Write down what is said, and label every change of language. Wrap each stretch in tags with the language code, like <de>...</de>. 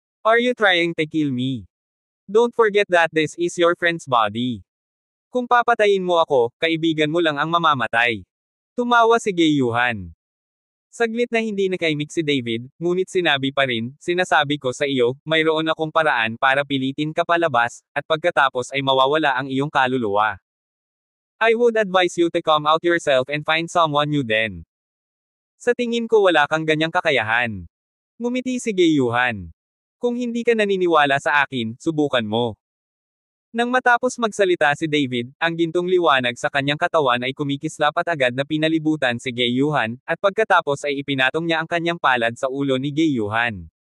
<en>Are you trying to kill me? Don't forget that this is your friend's body.</en> <tl>Kung papatayin mo ako, kaibigan mo lang ang mamamatay. Tumawa si Gayuhan. Saglit na hindi nakaimik si David, ngunit sinabi pa rin, sinasabi ko sa iyo, mayroon akong paraan para pilitin ka palabas, at pagkatapos ay mawawala ang iyong kaluluwa.</tl> <en>I would advise you to come out yourself and find someone new then.</en> <tl>Sa tingin ko wala kang ganyang kakayahan. Ngumiti si Gayuhan. Kung hindi ka naniniwala sa akin, subukan mo. Nang matapos magsalita si David, ang gintong liwanag sa kanyang katawan ay kumikislap at agad na pinalibutan si Gayuhan, at pagkatapos ay ipinatong niya ang kanyang palad sa ulo ni Gayuhan.</tl>